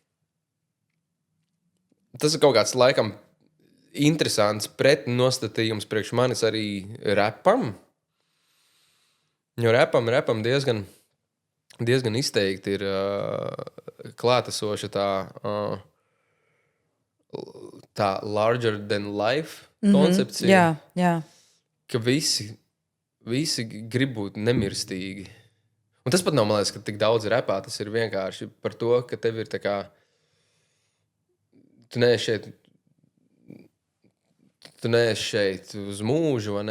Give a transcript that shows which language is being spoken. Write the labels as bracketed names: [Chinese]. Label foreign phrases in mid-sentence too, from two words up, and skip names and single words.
[Latvian] Tas ir kaut kāds laikam interesants pretnostatījums priekš manis arī repam. Jo repam diezgan izteikti ir klātesoša tā [English] larger than life [Latvian] koncepcija. Jā. Ka visi grib būt nemirstīgi. Un tas pat nav, man liekas, ka tik daudz repā. Tas ir vienkārši par to, ka tev ir tā kā Tu neesi šeit uz mūžu, vai ne?